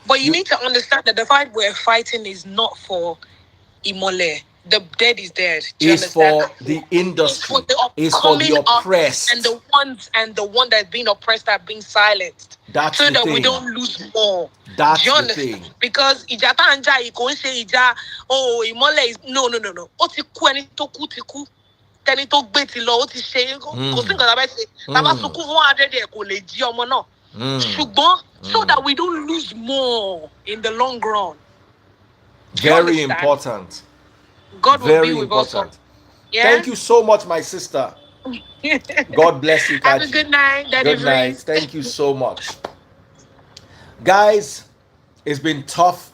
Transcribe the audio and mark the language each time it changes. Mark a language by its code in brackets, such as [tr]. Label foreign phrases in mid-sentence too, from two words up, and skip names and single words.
[en] But you need to understand that the fight we're fighting is not for Imole. The dead is dead. Do you Is understand? for the It's for industry, the is for upcoming the artists and oppressed. the one that's being oppressed are being silenced. That's So the that we thing. don't lose more. Do That's you the understand? thing. Because Ijata Anja Iko say Ija, oh Imole is no. [yo] Ó ti kú ẹni tó kú ti kú. Tẹni tó gbé ti lọ ó ti ṣe kò sí nǹkan tá a bá ṣe. Tá a bá sunkún fún 100 ẹ̀ kò lè jí ọmọ náà. [en] Ṣùgbọ́n so that we don't lose more in the long run. Do you Very understand? important. God will be Very with us all. important. Yeah. Thank you so much, my sister. God bless you, Have a Kachi. good night, Daddy Good night. Freeze. Thank you so much. Guys, it's been tough.